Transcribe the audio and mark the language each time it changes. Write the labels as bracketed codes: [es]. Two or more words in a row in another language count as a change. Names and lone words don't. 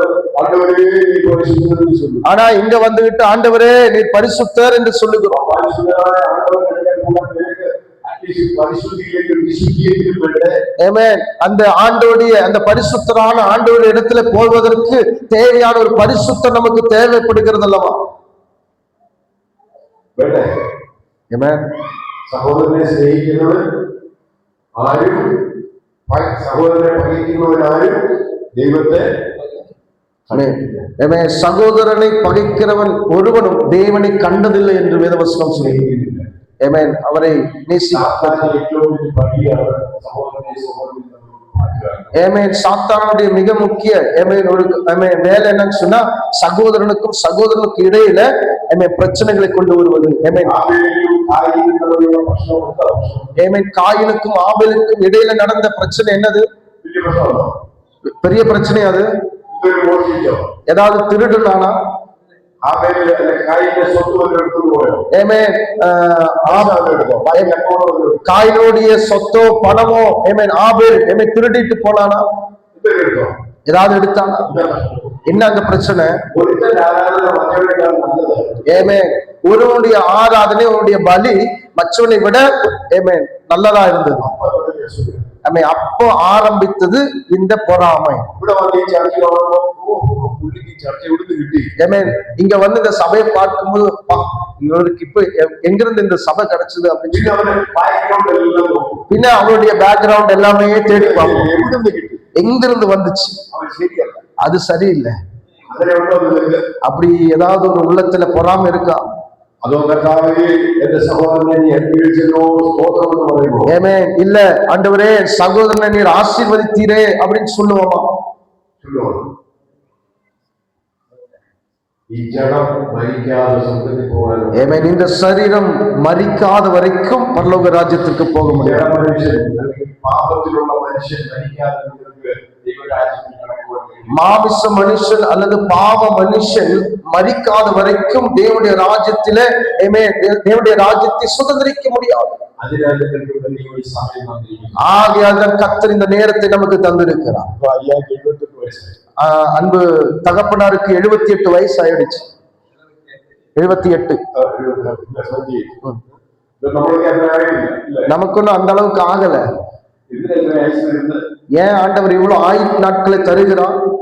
[ta] ஆனா இங்க வந்துகிட்டு ஆண்டவரே நீர் பரிசுத்தர் என்று சொல்லுகிறோம். அந்த ஆண்டோடைய அந்த பரிசுத்தரான ஆண்டோடைய இடத்துல போவதற்கு தேவையான ஒரு பரிசுத்தம் நமக்கு தேவைப்படுகிறது அல்லவா? [ml] സഹോദരനെ സ്നേഹിക്കുന്നവൻ ആരും സഹോദരനെ പകയ്ക്കുന്നവൻ ആരും ദൈവത്തെ [ta] சகோதரனை பகைக்கிறவன் ஒருவனும் தேவனை கண்டதில்லை என்று வேதவசனம் சொல்லுகிறது. அவரை சாத்தானுடைய மிக முக்கிய வேலை என்னன்னு சொன்னா, சகோதரனுக்கும் சகோதரனுக்கு இடையில பிரச்சனைகளை கொண்டு வருவது. காயினுக்கும் ஆபேலுக்கும் இடையில நடந்த பிரச்சனை என்னது? பெரிய பிரச்சனை அது. [ml] മോഷ്ടിച്ചോ? [ta] ஏதாவது திருடுனானா? [ml] ആബേലിന്റെ കായിന്റെ സ്വത്ത് വല്ലതും എടുത്തുകൊണ്ട് പോയോ? [ta] ஆமென். [ml] എടുത്തോ? [en] bank account [ta] காயினுடைய சொத்தோ பணமோ ஆபேல் திருடிட்டு போனானா? [ml] എടുത്തോ? [ta] ஏதாவது எடுத்தானா? என்ன அங்க பிரச்சனை? [ml] ഒരുത്തന്റെ ആരാധന മറ്റവനേക്കാൾ നല്ലത്. [ta] ஒருவனுடைய ஆராதனை உன்னுடைய பலி மற்றவனை விட நல்லதா இருந்தது. அப்போ ஆரம்பித்தது இந்த பொறாமை. [ml] ഇവിടെ വന്ന് ഈ ചർച്ച പുള്ളിക്ക് ചർച്ച എവിടുന്ന് കിട്ടി? [ta] இங்க வந்து இந்த சபையை பார்க்கும்போது இவருக்கு இப்ப எங்கிருந்து இந்த சபை கிடைச்சது அப்படின்னு [ml] പിന്നെ അവന്റെ ബാക്ക്ഗ്രൗണ്ട് എല്ലാം നോക്കും. [ta] பின்ன அவனுடைய பேக்ரவுண்ட் எல்லாமே தேடி பார்ப்போம். [ml] എവിടുന്ന് കിട്ടി? [ta] எங்கிருந்து வந்துச்சு? [ml] അവൻ ശരിയല്ല, [ta] அது சரியில்லை. [ml] അങ്ങനെ ഉണ്ടോ നിങ്ങൾക്ക്? [ta] அப்படி ஏதாவது ஒரு உள்ளத்துல பொறாமை இருக்கா? [ml] അതോ കർത്താവേ എന്റെ സഹോദരനെ നീ അനുഗ്രഹിച്ചല്ലോ സ്തോത്രം എന്ന് പറയുമോ? [ta] இல்ல ஆண்டவரே சகோதரனை நீர் ஆசீர்வதித்தீரே அப்படின்னு சொல்லுவோமா? [ml] ഈ ജഡം മരിക്കാതെ സ്വർഗ്ഗത്തിൽ പോകാനോ? [ta] இந்த சரீரம் மரிக்காத வரைக்கும் பரலோக ராஜ்யத்திற்கு போக முடியாது. [ml] മനുഷ്യൻ അല്ലെങ്കിൽ പാപത്തിലുള്ള മനുഷ്യൻ മരിക്കാതെ നിങ്ങൾക്ക് ദൈവരാജ്യത്തിൽ കടക്കുവാൻ കഴിയും. [ta] மாமிச மனுஷன் அல்லது பாவ மனுஷன் மரிக்காத வரைக்கும் தேவனுடைய ராஜ்யத்திலே தேவனுடைய ராஜ்யத்தை சுதந்திரிக்க முடியாது. [ml] അതിനാൽ നിങ്ങൾക്ക് ഈ സമയം തന്നിരിക്കുന്നു. [ta] ஆகையால் கர்த்தர் இந்த நேரத்தை நமக்கு தந்திருக்கிறார். [ml] 78 വയസ്സായി. [ta] அன்பு தகப்பனாருக்கு 78 வயசு ஆயிடுச்சு. 78. நமக்கு அந்த அளவுக்கு ஆகல. ஏன் ஆண்டவர் இவ்வளவு ஆயுள் நாட்களை தருகிறார்?